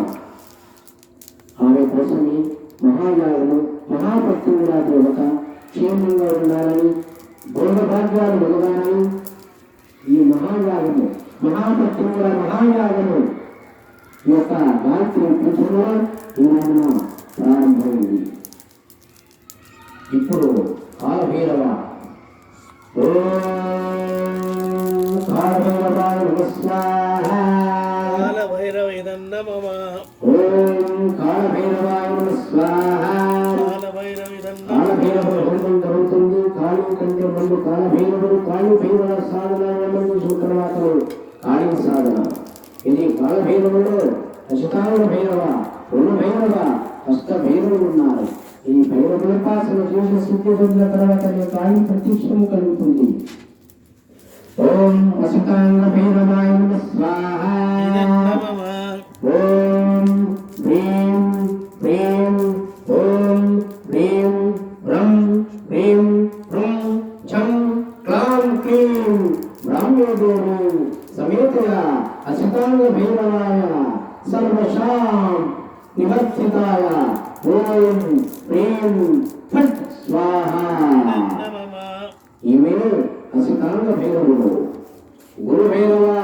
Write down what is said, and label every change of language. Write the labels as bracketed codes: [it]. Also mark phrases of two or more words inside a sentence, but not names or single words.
[te] ఆమె కోసమే మహాయాగము మహాభక్తుల దేవత క్షేమంగా ఉండాలని భోగభాగ్యాలు వెలగాలని ఈ మహాయాగము మహాభక్తుల మహాయాగము ఈ యొక్క గాయత్రి పీఠంలో ఈనాడున ప్రారంభమైంది ఇప్పుడు కాలభైరవ [sa] कालभैरवाय नमः स्वाहा कालभैरवाय नमः ओम कालभैरवाय नमः स्वाहा कालभैरव [te] होमం జరుగుతుంది కాళీ కంటే ముందు కాలభైరవుడు కాళీభైరవ సాధన ముందు శుక్రవారం కాళీ సాధన ఇది కాలభైరవుడు అష్టాంగ భైరవ రుణభైరవ అష్ట భైరవులు ఉన్నారు ఈ భైరవుల పాసన చేసి సిద్ధి పొందిన తర్వాత కాళీ ప్రత్యక్షం కలుగుతుంది [sa] ओम अष्टांग भैरवाय नमः स्वाहा ओम ह्रीं ह्रीं ओम ह्रीं ब्रह्म ह्रीं ब्रह्म झं क्लां क्लीं ब्रह्मदेवी समेतया अष्टांग भैरवाय सर्वशां निवर्तिताय ओम ह्रीं फट् स्वाहा इमे अष्टांग भैरवुడు [te] గురు భైరవ